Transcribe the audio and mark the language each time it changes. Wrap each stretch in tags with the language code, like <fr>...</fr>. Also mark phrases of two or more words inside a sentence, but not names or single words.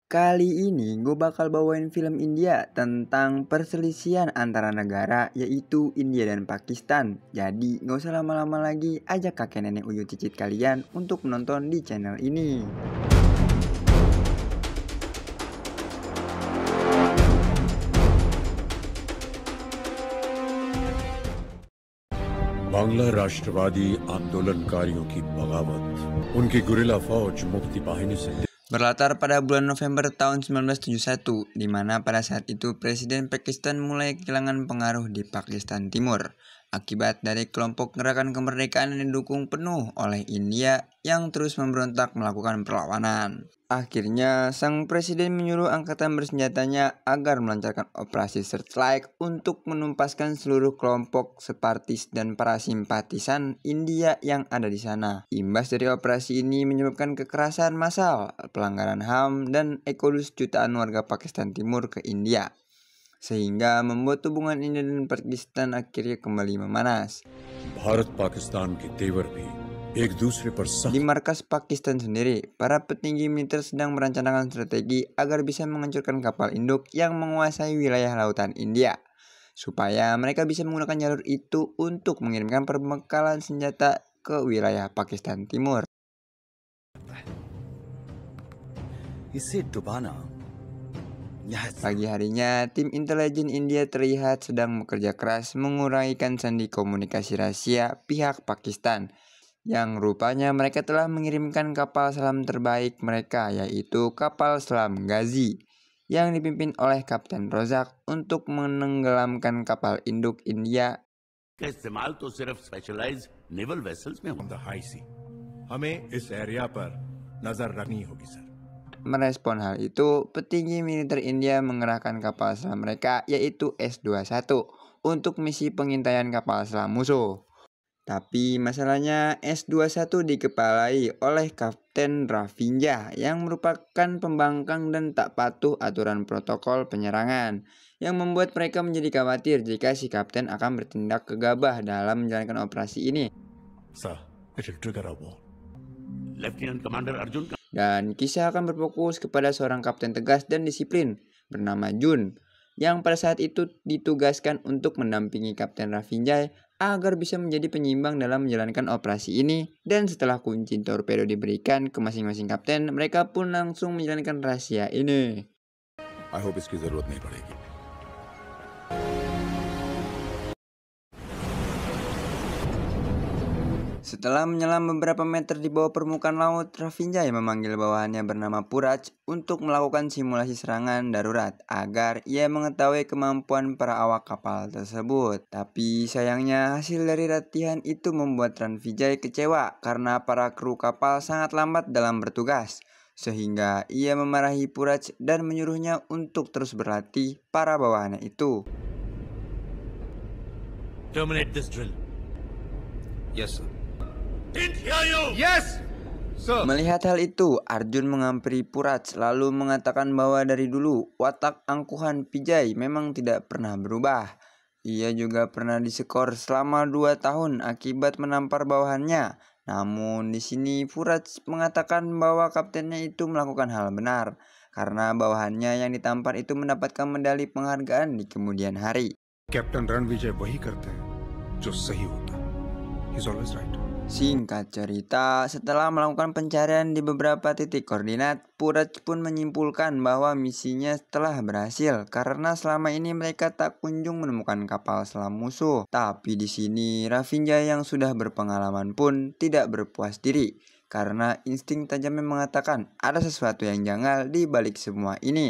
<id>Kali ini gue bakal bawain film India tentang perselisihan antara negara yaitu India dan Pakistan. Jadi gak usah lama-lama lagi, ajak kakek nenek uyut cicit kalian untuk menonton di channel ini.</id> <hi>बांग्ला राष्ट्रवादी आंदोलनकारियों की बगावत, उनकी गुरिल्ला फौज मुक्ति बाहिनी से</hi> <id>Berlatar pada bulan November tahun 1971, di mana pada saat itu Presiden Pakistan mulai kehilangan pengaruh di Pakistan Timur akibat dari kelompok gerakan kemerdekaan yang didukung penuh oleh India yang terus memberontak melakukan perlawanan. Akhirnya, sang presiden menyuruh angkatan bersenjatanya agar melancarkan operasi Searchlight untuk menumpaskan seluruh kelompok separtis dan para simpatisan India yang ada di sana. Imbas dari operasi ini menyebabkan kekerasan massal, pelanggaran HAM, dan eksodus jutaan warga Pakistan Timur ke India, sehingga membuat hubungan India dan Pakistan akhirnya kembali memanas.</id> <hi>भारत पाकिस्तान के तेवर भी एक दूसरे पर</hi> <id>Di markas Pakistan sendiri, para petinggi militer sedang merencanakan strategi agar bisa menghancurkan kapal induk yang menguasai wilayah lautan India, supaya mereka bisa menggunakan jalur itu untuk mengirimkan perbekalan senjata ke wilayah Pakistan Timur. Pagi harinya, tim intelijen India terlihat sedang bekerja keras menguraikan sandi komunikasi rahasia pihak Pakistan, yang rupanya mereka telah mengirimkan kapal selam terbaik mereka, yaitu kapal selam Ghazi, yang dipimpin oleh Kapten Rozak untuk menenggelamkan kapal induk India.</id> <hi>का इस्तेमाल तो सिर्फ</hi> <en>specialized naval vessels</en> <hi>में होता है। हमें इस एरिया पर नजर रखनी होगी सर।</hi> <id>Merespon hal itu, petinggi militer India mengerahkan kapal selam mereka yaitu S-21 untuk misi pengintaian kapal selam musuh. Tapi masalahnya S-21 dikepalai oleh Kapten Ravinja yang merupakan pembangkang dan tak patuh aturan protokol penyerangan, yang membuat mereka menjadi khawatir jika si kapten akan bertindak gegabah dalam menjalankan operasi ini.</id> <en>Sir, it will trigger a war. Lieutenant Commander</en> <hi>अर्जुन का</hi> <id>Dan kisah akan berfokus kepada seorang kapten tegas dan disiplin bernama Jun, yang pada saat itu ditugaskan untuk mendampingi Kapten Ravinjai agar bisa menjadi penyeimbang dalam menjalankan operasi ini. Dan setelah kunci torpedo diberikan ke masing-masing kapten, mereka pun langsung menjalankan rahasia ini.</id> <en>I hope</en> <hi>इसकी जरूरत नहीं पड़ेगी।</hi> <id>Setelah menyelam beberapa meter di bawah permukaan laut, Ravinjai memanggil bawahannya bernama Puraj untuk melakukan simulasi serangan darurat agar ia mengetahui kemampuan para awak kapal tersebut. Tapi sayangnya hasil dari latihan itu membuat Ravinjai kecewa karena para kru kapal sangat lambat dalam bertugas, sehingga ia memarahi Puraj dan menyuruhnya untuk terus berlatih para bawahannya itu.</id> <en>Terminate this drill. Yes, sir. Yes, sir.</en> <id>Melihat hal itu, Arjun menghampiri Puraj lalu mengatakan bahwa dari dulu watak angkuhan Vijay memang tidak pernah berubah. Ia juga pernah disekor selama 2 tahun akibat menampar bawahannya. Namun di sini Puraj mengatakan bahwa kaptennya itu melakukan hal benar karena bawahannya yang ditampar itu mendapatkan medali penghargaan di kemudian hari.</id> <hi>कैप्टन रणविजय वही करते हैं जो सही होता है।</hi> <en>He's always right.</en> <id>Singkat cerita, setelah melakukan pencarian di beberapa titik koordinat, Puraj pun menyimpulkan bahwa misinya telah berhasil karena selama ini mereka tak kunjung menemukan kapal selam musuh. Tapi di sini Ravinjai yang sudah berpengalaman pun tidak berpuas diri karena insting tajamnya mengatakan ada sesuatu yang janggal di balik semua ini.</id>